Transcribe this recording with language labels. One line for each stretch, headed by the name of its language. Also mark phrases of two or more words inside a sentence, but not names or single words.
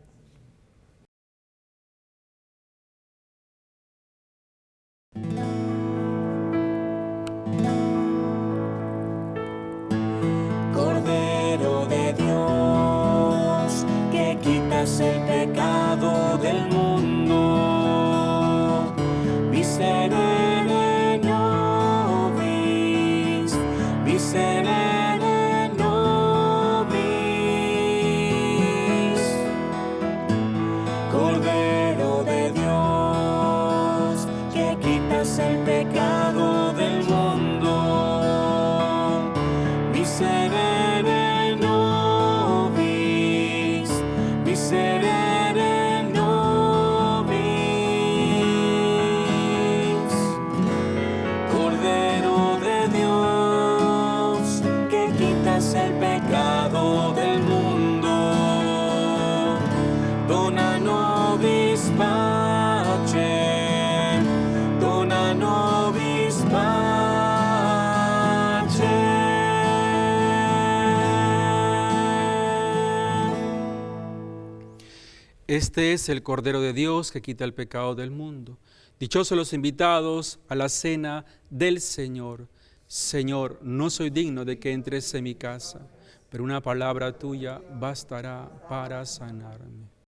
Spanish: Cordero de Dios, que quitas el pecado del mundo,
Latin: miserere nobis, miserere nobis.
Spanish: Cordero de Dios, que quitas el pecado del mundo,
Latin: miserere nobis, miserere nobis.
Spanish: Cordero de Dios, que quitas el pecado del mundo,
Latin: dona nobis pacem, dona nobis pacem.
Spanish: Este es el Cordero de Dios que quita el pecado del mundo. Dichosos los invitados a la cena del Señor. Señor, no soy digno de que entres en mi casa, pero una palabra tuya bastará para sanarme.